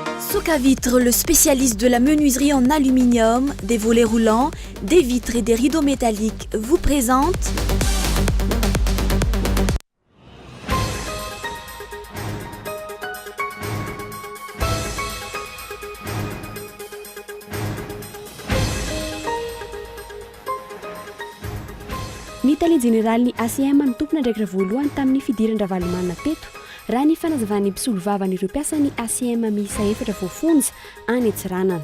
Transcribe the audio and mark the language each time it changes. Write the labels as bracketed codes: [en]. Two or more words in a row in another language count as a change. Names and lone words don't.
[fr] Vitre, le spécialiste de la menuiserie en aluminium, des volets roulants, des vitres et des rideaux métalliques, vous présente [mg] Ny tale général ny ACM nitompona ndraikitra voalohany tamin'ny fidiran-dravalomanina teto raha ny fanazavany mpisolo vavan'ireo mpiasa ny ACM miisa 4 voafonja any Antsiranana.